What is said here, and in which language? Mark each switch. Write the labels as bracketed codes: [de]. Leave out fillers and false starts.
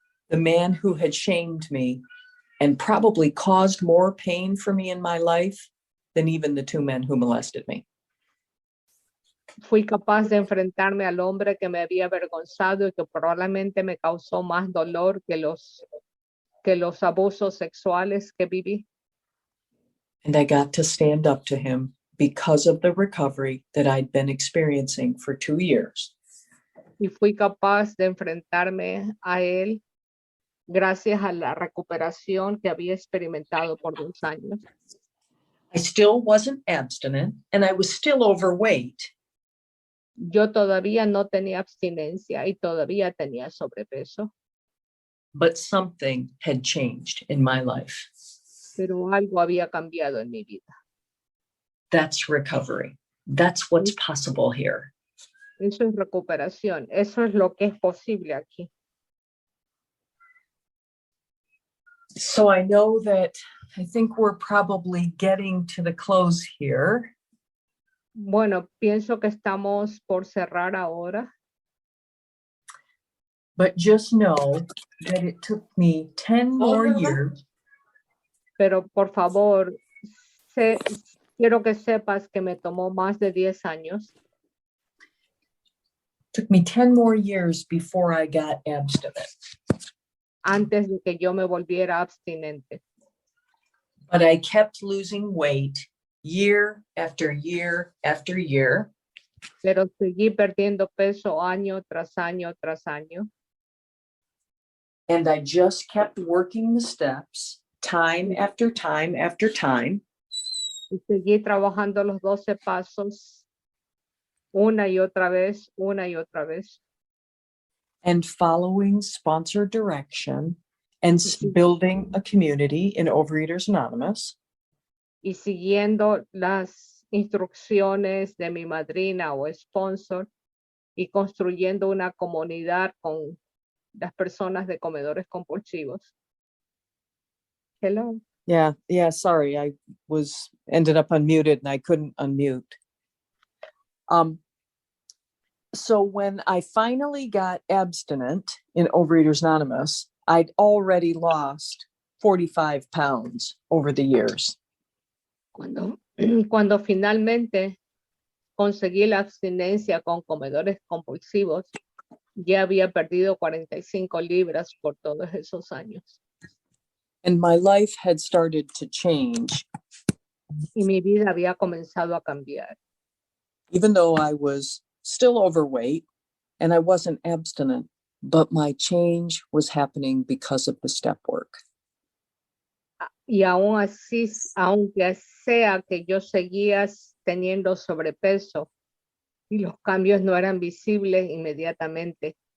[en] The man who had shamed me and probably caused more pain for me in my life than even the 2 men who molested me. [es] Fui capaz de enfrentarme al hombre que me había avergonzado y que probablemente me causó más dolor que los abusos sexuales que viví. [en] And I got to stand up to him because of the recovery that I'd been experiencing for 2 years. [es] Y fui capaz de enfrentarme a él gracias a la recuperación que había experimentado por 2 años. [en] I still wasn't abstinent and I was still overweight, [es] Yo todavía no tenía abstinencia y todavía tenía sobrepeso, [en] but something had changed in my life. [es] pero algo había cambiado en mi vida. [en] That's recovery. That's what's possible here. [es] Eso es recuperación. Eso es lo que es posible aquí. [en] So I know that I think we're probably getting to the close here. [es] Bueno, pienso que estamos por cerrar ahora, [en] But just know that it took me 10 more years. [es] pero por favor, quiero que sepas que me tomó más de 10 años. [en] Took me 10 more years before I got abstinent. [es] Antes de que yo me volviera abstinente. [en] But I kept losing weight year after year after year. [es] Pero seguí perdiendo peso año tras año tras año. [en] And I just kept working the steps time after time after time. [es] Y seguí trabajando los 12 pasos una y otra vez, una y otra vez. [en] And following sponsor direction and building a community in Overeaters Anonymous. [es] Y siguiendo las instrucciones de mi madrina o sponsor y construyendo una comunidad con las personas de comedores compulsivos. [en] Hello. Yeah, sorry, I ended up unmuted and I couldn't unmute. So when I finally got abstinent in Overeaters Anonymous, I'd already lost 45 pounds over the years. [es] Cuando finalmente conseguí la abstinencia con comedores compulsivos, ya había perdido 45 libras por todos esos años. [en] And my life had started to change, [es] Y mi vida había comenzado a cambiar. [en] even though I was still overweight and I wasn't abstinent, but my change was happening because of the step work. [es] Y aún así, aunque sea que yo seguía teniendo sobrepeso y los cambios no eran visibles inmediatamente.